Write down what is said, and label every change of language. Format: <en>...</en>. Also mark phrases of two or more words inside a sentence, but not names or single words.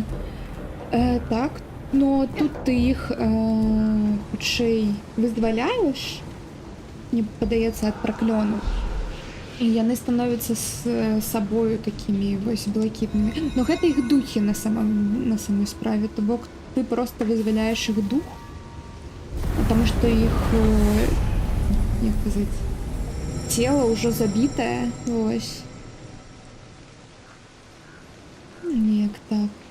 <be>Так, но тут ты іх хутчэй вызваляеш, мне падаецца, ад праклёну. І яны становяцца з сабою такімі вось блакітнымі. Но гэта іх духі на самой справе, то бок ты просто вызваляеш іх дух,</be> <ru>потому что</ru> <be>іх, як казаць, цела ўжо забітае, вось. Неяк так.</be>